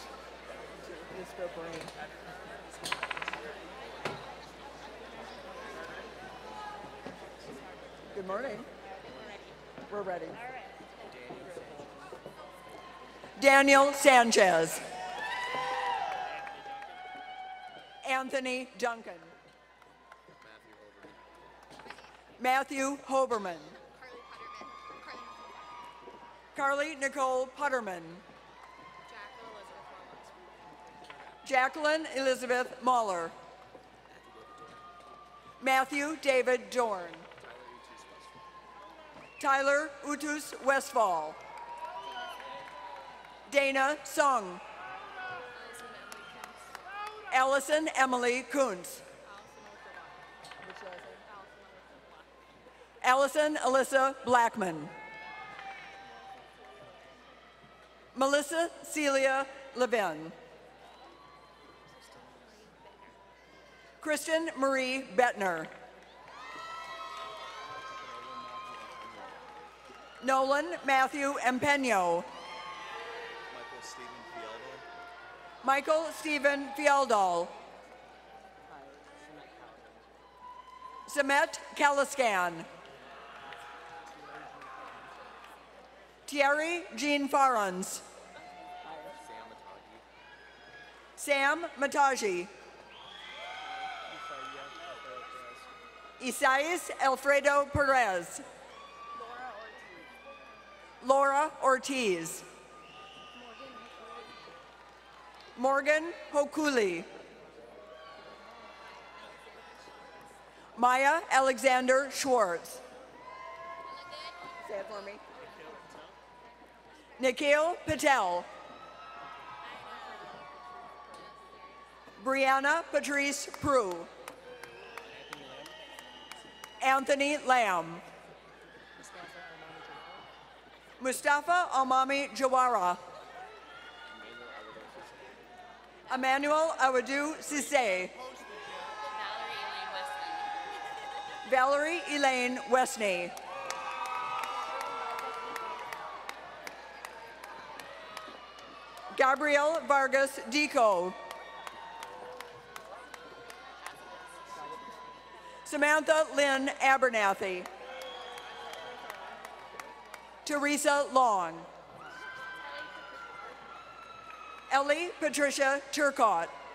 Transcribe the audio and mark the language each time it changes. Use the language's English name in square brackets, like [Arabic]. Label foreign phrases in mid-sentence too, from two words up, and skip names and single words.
[English] You spare brain. Good morning. We're ready. All right. Daniel Sanchez. Anthony Duncan. Matthew Hoberman. Carly Nicole Putterman. Jacqueline Elizabeth Mahler. Matthew David Dorn. Tyler Utus Westfall. Dana Sung. Allison Emily Kuntz. Allison Alyssa Blackman. Melissa Celia Levin. Kristen Marie Bettner. Nolan Matthew Empeño. Michael Stephen Fialdal. Samet Kaliskan. Thierry Jean Farans. Sam Mataji. Isaias Alfredo Perez. Laura Ortiz. Morgan Hokuli. Maya Alexander Schwartz. Say it for me. Nikhil Patel. Brianna Patrice Prue. Anthony Lamb. Mustafa Almami Jawara. Emmanuel Awadou Sisse. Valerie Elaine Westney. Gabrielle Vargas Dico. Samantha Lynn Abernathy. Teresa Long. Ellie Patricia Turcott.